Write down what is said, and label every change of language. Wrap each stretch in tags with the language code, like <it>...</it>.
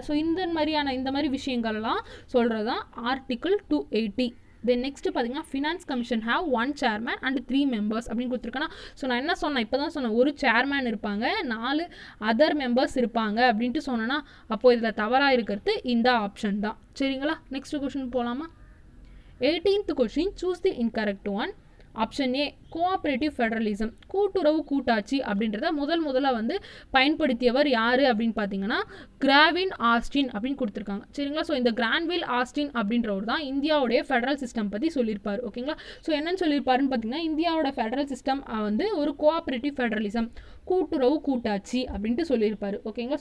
<ta>So இந்த மாதிரி விஷயங்கள்லாம் சொல்கிறது தான் ஆர்டிகிள் 280.</ta> <en>then next</en> <ta>பார்த்தீங்கன்னா</ta> <en>finance commission have 1 chairman and 3 members</en> <ta>அப்படின்னு கொடுத்துருக்கேன்னா. ஸோ நான் என்ன சொன்னேன், இப்போ தான் சொன்னேன், ஒரு சேர்மேன் இருப்பாங்க, 4 அதர் மெம்பர்ஸ் இருப்பாங்க அப்படின்ட்டு சொன்னேன்னா, அப்போது இதில் தவறாக இருக்கிறது இந்த ஆப்ஷன் தான். சரிங்களா? நெக்ஸ்ட் கொஸ்டின் போகலாமா?</ta> <en>18th question, choose the incorrect one.</en> <ta>Option A, cooperative federalism, கூட்டுறவு கூட்டாட்சி அப்படின்றத முதல்ல வந்து பயன்படுத்தியவர் யார் அப்படின்னு பார்த்தீங்கன்னா கிராவின் ஆஸ்டின் அப்படின்னு கொடுத்துருக்காங்க. சரிங்களா? ஸோ இந்த கிரான்வில் ஆஸ்டின் அப்படின்றவர் தான் இந்தியாவுடைய ஃபெடரல் சிஸ்டம் பற்றி சொல்லியிருப்பார். ஓகேங்களா? ஸோ என்னன்னு சொல்லியிருப்பாருன்னு பார்த்தீங்கன்னா, இந்தியாவோட ஃபெடரல் சிஸ்டம் வந்து ஒரு கோஆப்ரேட்டிவ் ஃபெடரலிசம், கூட்டுறவு கூட்டாட்சி அப்படின்ட்டு சொல்லியிருப்பார். ஓகேங்களா?</ta>